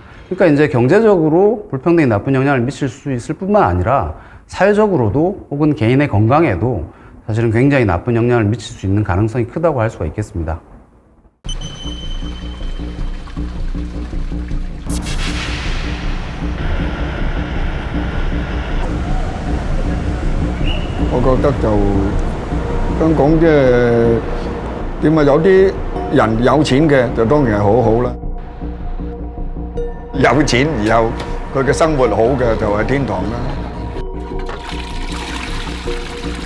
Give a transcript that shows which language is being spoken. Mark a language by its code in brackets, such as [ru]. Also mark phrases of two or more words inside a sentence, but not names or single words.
[ko] 그러니까 이제 경제적으로 불평등이 나쁜 영향을 미칠 수 있을 뿐만 아니라 사회적으로도 혹은 개인의 건강에도 사실은 굉장히 나쁜 영향을 미칠 수 있는 가능성이 크다고 할 수가 있겠습니다. [yue] tôi 覺得就香港點啊，有啲人有錢嘅就當然係好好啦。有錢然後佢嘅生活好嘅就係天堂啦。